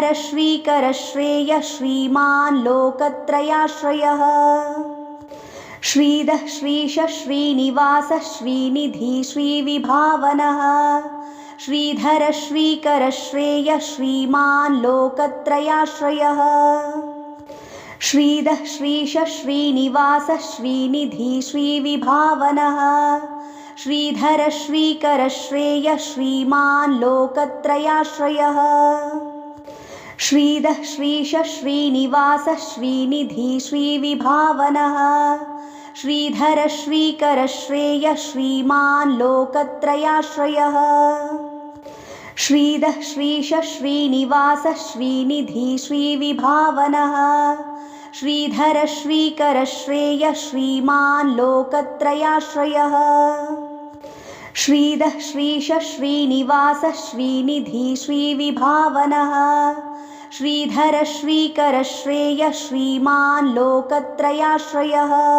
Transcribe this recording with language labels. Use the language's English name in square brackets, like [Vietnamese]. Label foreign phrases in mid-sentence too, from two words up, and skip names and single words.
[Sanskrit] ಶ್ರೀಕರ ಶ್ರೇಯ ಶ್ರೀಮಾನ್ ಲೋಕತ್ರಯಾಶ್ರಯಃ ಶ್ರೀಧ ಶ್ರೀಶ ಶ್ರೀನಿವಾಸ ಶ್ರೀನಿಧಿ ಶ್ರೀವಿಭಾವನಃ ಶ್ರೀಧರ ಶ್ರೀಕರ ಶ್ರೇಯ ಶ್ರೀಮಾನ್ ಲೋಕತ್ರಯಾಶ್ರಯಃ ಶ್ರೀಧ ಶ್ರೀಶ ಶ್ರೀನಿವಾಸ ಶ್ರೀನಿಧಿ ಶ್ರೀವಿಭಾವನಃ ಶ್ರೀಧರ ಶ್ರೀಕರ ಶ್ರೇಯ ಶ್ರೀಮಾನ್ ಲೋಕತ್ರಯಾಶ್ರಯಃ श्रीधः श्रीश श्रीनिवास श्रीनिधि श्रीविभावनः श्रीधर श्रीकर श्रेय श्रीमान् लोकत्रयाश्रयः श्रीधः श्रीश श्रीनिवास श्रीनिधि श्रीविभावनः श्रीधर श्रीकर श्रेय श्रीमान् लोकत्रयाश्रयः श्रीधः श्रीश श्रीनिवास श्रीनिधि श्रीविभावनः श्रीधर श्रीकर श्रेय श्रीमान् लोकत्रयाश्रयः